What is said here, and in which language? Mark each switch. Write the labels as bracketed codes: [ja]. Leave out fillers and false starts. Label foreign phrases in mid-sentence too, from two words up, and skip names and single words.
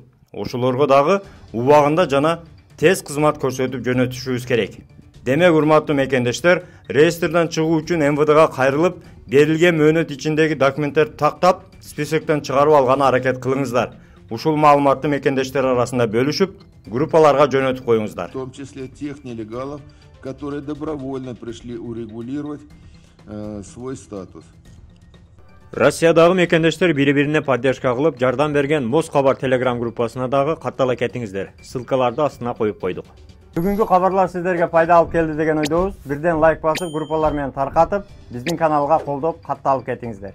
[ky] Ошолорго дагы убагында жана тез кызмат көрсөтүп жөнөтүшүбүз керек. Демек, урматтуу мекендештер, реестрден чыгуу үчүн МВДга кайрылып, берилген мөөнөт ичиндеги документтерди тактап, списоктон чыгарып алганы аракет кылыңыздар. Ушул маалыматты мекендештер арасында бөлүшүп, группаларга жөнөтүп коюңуздар. [ru] В том числе тех нелегалов, которые добровольно пришли урегулировать свой статус. [ky] Россиядагы мекендештер бири-бирине поддержка кылып, жардам берген Моз Кабар Telegram группасына дагы каттала кетиңиздер. Ссылкаларды астына коюп койдук. Бүгүнкү кабарлар сиздерге пайда алып келди деген ойдобуз. Бирден лайк басып, группалар менен таркатып, биздин каналга колдоп, катталып кетиңиздер.